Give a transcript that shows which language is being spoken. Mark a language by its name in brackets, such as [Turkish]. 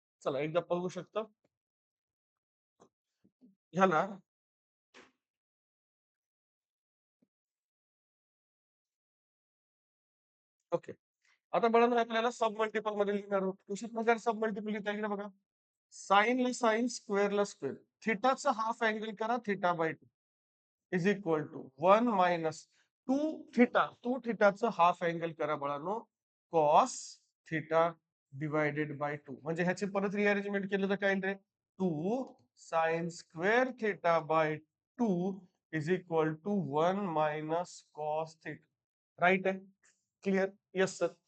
[Marathi] चला एकदा बघू शकतो. ह्याला ओके. आता बघा आपल्याला सब मल्टिपल मध्ये लिहिणार आहोत. कशा प्रकारे सब मल्टिपल लिहिता येईल बघा. साइन ला साइन, स्क्वेअर ला स्क्वेअर. थिटाचा हाफ अँगल करा θ/2 is equal to 1 - 2 थिटाचं half angle करा बाळांनो कॉस थिटा डिवायडेड बाय 2. म्हणजे ह्याची परत रिअरेंजमेंट केलं तर काय येईल रे? [English] 2 sin² θ/2 is equal to 1 - cos θ. [Marathi] Right आहे. क्लिअर. Yes sir.